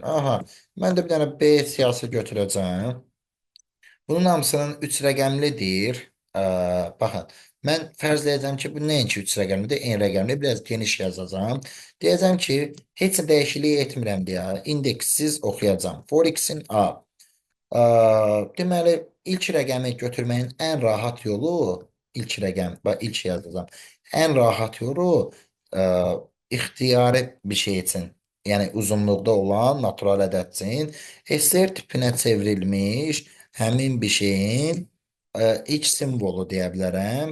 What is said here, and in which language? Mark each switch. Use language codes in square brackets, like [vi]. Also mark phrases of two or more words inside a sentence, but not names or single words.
[az] Aha, mən də bir dənə B siyahısı götürəcəm. Bunun hamısının 3 rəqəmlidir. Baxın, mən fərzləyəcəm ki, bu nəinki 3 rəqəmlidir, n rəqəmli, biraz geniş yazacağam. Deyəcəm ki, heç dəyişiklik etmirəm deyə, indeksiz oxuyacağım. [en] For x-in A. [az] Ə, deməli, ilk rəqəmi götürməyin ən rahat yolu, ilk rəqəm, bax, ilk yazacağım. Ən rahat yolu ə, ixtiyari bir şey üçün, yəni uzunluqda olan natural ədəd üçün STR tipinə çevrilmiş həmin bir şeyin ilk simvolu deyə bilərəm.